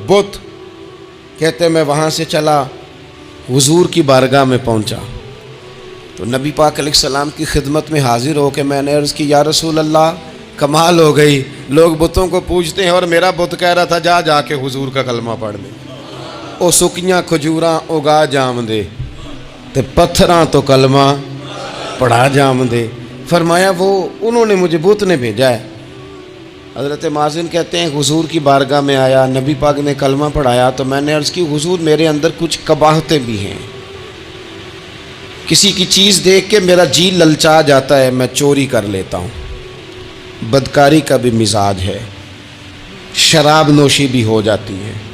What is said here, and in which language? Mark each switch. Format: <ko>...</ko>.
<ur>بت کہتے ہیں میں وہاں سے چلا, حضور کی بارگاہ میں پہنچا تو نبی پاک علیہ السلام کی خدمت میں حاضر ہو کے میں نے عرض کی یا رسول اللہ کمال ہو گئی, لوگ بتوں کو پوجتے ہیں اور میرا بت کہہ رہا تھا جا کے حضور کا کلمہ پڑھ لے.</ur> <pa>او سکیاں کھجوراں اگا جام دے تے پتھراں تو کلمہ پڑھا جام دے.</pa> <ur>فرمایا وہ انہوں نے مجھے بت نے بھیجا ہے. حضرت مازن کہتے ہیں حضور کی بارگاہ میں آیا, نبی پاک نے کلمہ پڑھایا تو میں نے عرض کی حضور میرے اندر کچھ قباحتیں بھی ہیں, کسی کی چیز دیکھ کے میرا جی للچا جاتا ہے, میں چوری کر لیتا ہوں, بدکاری کا بھی مزاج ہے, شراب نوشی بھی ہو جاتی ہے.</ur>